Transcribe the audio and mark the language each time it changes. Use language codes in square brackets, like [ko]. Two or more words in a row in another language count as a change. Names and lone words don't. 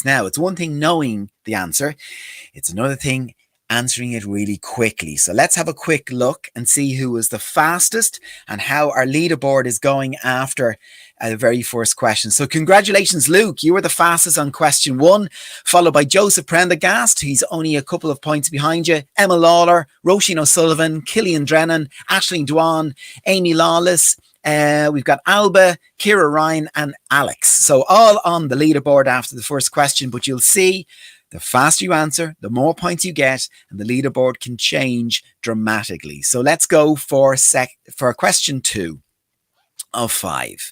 [en] Now, it's one thing knowing the answer. It's another thing answering it really quickly. So let's have a quick look and see who was the fastest and how our leaderboard is going after the very first question. So congratulations, Luke. You were the fastest on question 1, followed by Joseph Prendergast. He's only a couple of points behind you. Emma Lawler, Roisin O'Sullivan, Killian Drennan, Aisling Dwan, Amy Lawless. We've got Alba, Kira Ryan, and Alex. So all on the leaderboard after the first question, but you'll see the faster you answer, the more points you get, and the leaderboard can change dramatically. So let's go for question 2 of 5.